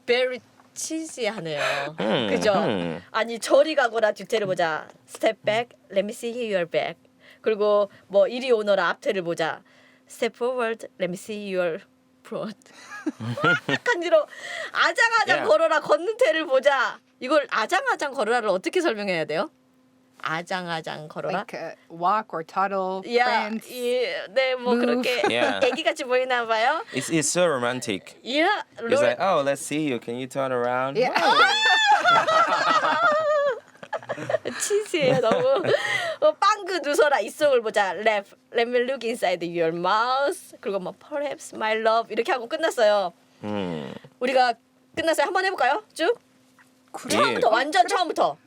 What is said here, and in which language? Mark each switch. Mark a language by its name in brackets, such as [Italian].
[English] very cheesy하네요. [Korean] 그죠? 아니 저리 가거라 뒤태를 보자. [English] Step back, let me see your back. [Korean] 그리고 뭐 이리 오너라 앞태를 보자. [English] Step forward, let me see your front. [Korean] 간지러. 아장아장 [English] Yeah. [Korean] 걸어라 걷는 태를 보자. 이걸 아장아장 걸어라를 어떻게 설명해야 돼요? 아장아장 걸어라. [English] Like walk or toddle, [Korean] 야, [English] prance. [Korean] 네, 뭐 [English] move. [Korean] 그렇게 [English] Yeah. [Korean] 애기같이 보이나 봐요. [English] It's so romantic. [Korean] 야, [English] It's like, oh, let's see you. Can you turn around? Yeah. [Korean] 치즈예요 너무. 빵그 누서라 입속을 보자. [English] Let me look inside your mouth. [Korean] 그리고 뭐 [English] perhaps my love [Korean] 이렇게 하고 끝났어요. 우리가 끝났어요. 한번 해볼까요? 쭉. 처음부터 완전 처음부터.